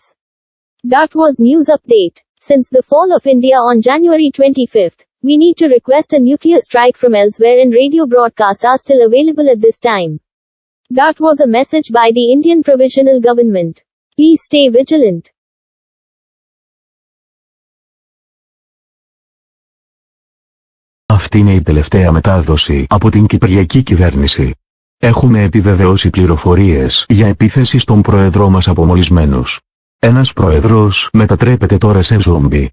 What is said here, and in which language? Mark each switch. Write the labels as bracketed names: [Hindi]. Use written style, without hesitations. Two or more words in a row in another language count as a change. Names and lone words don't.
[English] That was news update. Since the fall of India on January 25th, we need to request a nuclear strike from elsewhere and radio broadcasts are still available at this time. That was a message by the Indian Provisional Government. Please stay vigilant. [Greek] Αυτή είναι η τελευταία μετάδοση από την Κυπριακή κυβέρνηση. Έχουμε επιβεβαιώσει πληροφορίες για επίθεση στον πρόεδρό μας από μολυσμένους. Ένας πρόεδρος μετατρέπεται τώρα σε ζόμπι.